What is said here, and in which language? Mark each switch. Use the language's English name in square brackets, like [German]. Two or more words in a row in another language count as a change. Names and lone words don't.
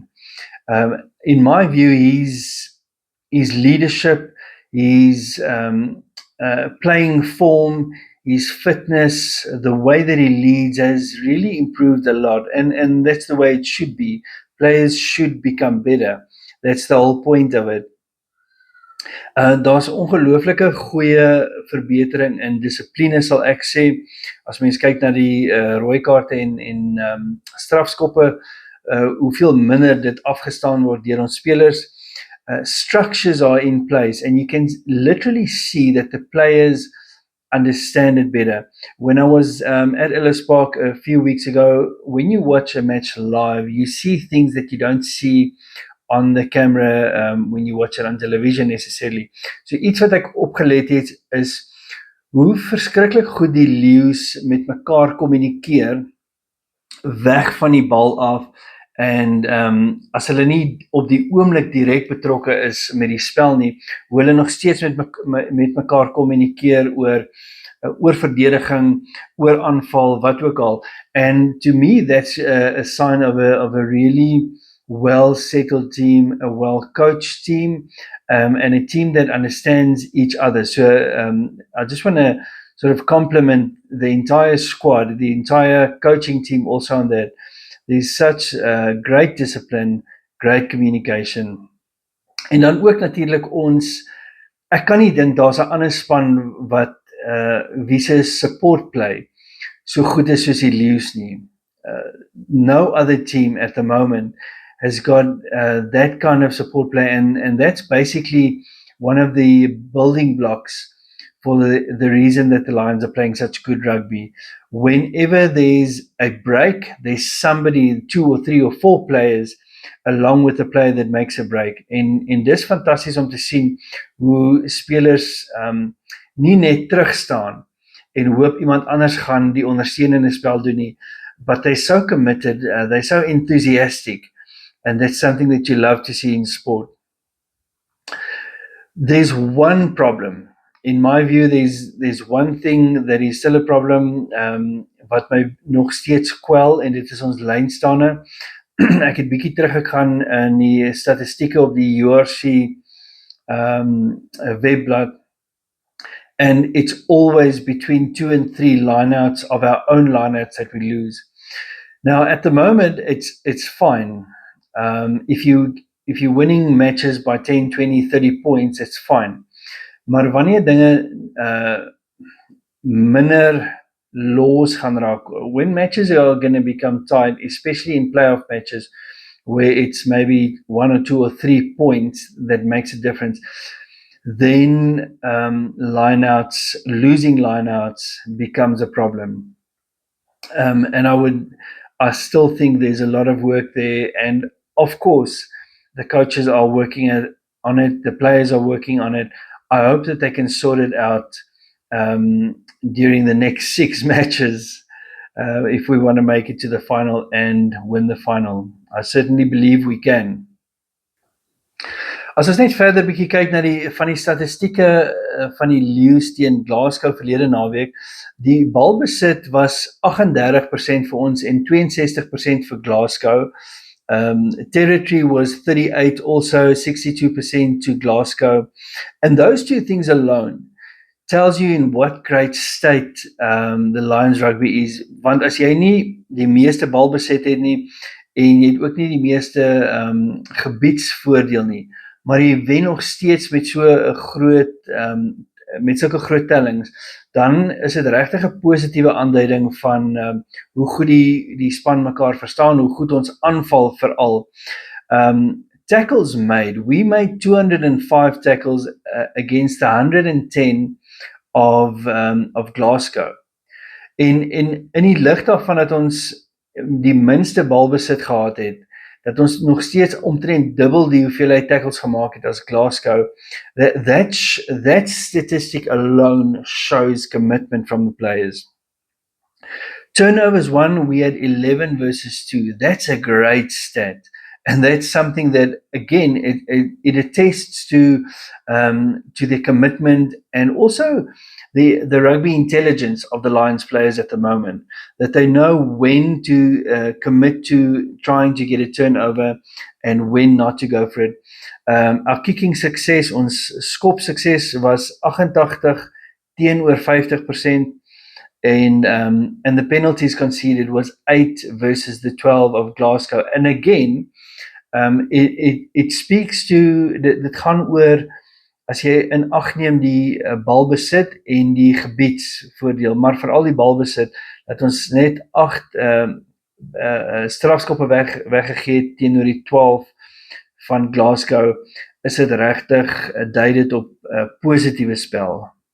[English] In my view, his leadership, his playing form, his fitness, the way that he leads has really improved a lot, and that's the way it should be. Players should become better. That's the whole point of it. [Afrikaans] Daar's ongelooflike goeie verbetering in dissipline, sal ek sê. As mens kyk na die rooi kaarte en strafskoppe, hoeveel minder dit afgestaan word deur ons spelers. [English] Structures are in place, and you can literally see that the players understand it better. When I was at Ellis Park a few weeks ago, when you watch a match live, you see things that you don't see on the camera when you watch it on television necessarily. [Afrikaans] So iets wat ek opgelet het is hoe verskriklik goed die leeu's met mekaar kommunikeer weg van die bal af, en as hulle nie op die oomblik direk betrokke is met die spel nie, hoe hulle nog steeds met mekaar kommunikeer oor verdediging, oor aanval, wat ook al. [English] And to me, that's a sign of a really well-settled team, a well-coached team, and a team that understands each other. So I just want to sort of compliment the entire squad, the entire coaching team also on that. There's such great discipline, great communication. [Afrikaans] En dan ook natuurlik ons, ek kan nie dink daar's 'n ander span wat wie se [English] support play [Afrikaans] so goed is soos die Leeu's nie. [English] No other team at the moment has got that kind of support play, and that's basically one of the building blocks for the reason that the Lions are playing such good rugby. Whenever there's a break, there's somebody, 2 or 3 or 4 players along with the player that makes a break. [Afrikaans] En dis fantasties om te sien hoe spelers nie net terugstaan en hoop iemand anders gaan die ondersteunende spel doen nie, [English] but they're so committed, they're so enthusiastic, and that's something that you love to see in sport. There's one problem. In my view, there's one thing that is still a problem, [Afrikaans] wat my nog steeds kwel, en dit is ons lynstane. Ek het bietjie teruggegaan in die statistieke op die URC webblad, [English] and it's always between 2 and 3 lineouts of our own lineouts that we lose. Now, at the moment, it's fine. If you're winning matches by 10, 20, 30 points, it's fine. [Afrikaans] Maar wanneer dinge minder los gaan raak, [English] when matches are going to become tight, especially in playoff matches, where it's maybe 1 or 2 or 3 points that makes a difference, then losing lineouts becomes a problem. And I still think there's a lot of work there, and of course, the coaches are working on it, the players are working on it. I hope that they can sort it out during the next 6 matches if we want to make it to the final and win the final. I certainly believe we can. [Afrikaans] As ons net verder bietjie kyk na van die statistieke van die Leeu's teen Glasgow verlede naweek, die balbesit was 38% vir ons en 62% vir Glasgow. [English] Territory was 38, also 62% to Glasgow. And those two things alone tells you in what great state the Lions rugby is. [Afrikaans] Want as jy nie die meeste balbesit het nie, en jy het ook nie die meeste gebiedsvoordeel nie, maar jy wen nog steeds met met sulke groot tellings, dan is dit regtig 'n positiewe aanduiding van hoe goed die span mekaar verstaan, hoe goed ons aanval veral. [English] Tackles made. We made 205 tackles against 110 of Glasgow. [Afrikaans] En in die lig daarvan dat ons die minste balbesit gehad het, dat ons nog steeds omtrent dubbel die hoeveelheid tackles gemaak het as Glasgow, [English] that statistic alone shows commitment from the players. Turnovers won, we had 11 versus 2. That's a great stat. And that's something that, again, it attests to the commitment and also the rugby intelligence of the Lions players at the moment, that they know when to commit to trying to get a turnover and when not to go for it. Our kicking success, [Afrikaans] ons skop sukses was 88 teenoor 50%. [English] And the penalties conceded was 8 versus the 12 of Glasgow. And again, it speaks to [Afrikaans] dit gaan oor as jy in ag neem die balbesit en die gebiedsvoordeel, maar veral die balbesit dat ons net 8 strafskoppe weggegee het teenoor die 12 van Glasgow, is dit regtig dui dit op positiewe spel.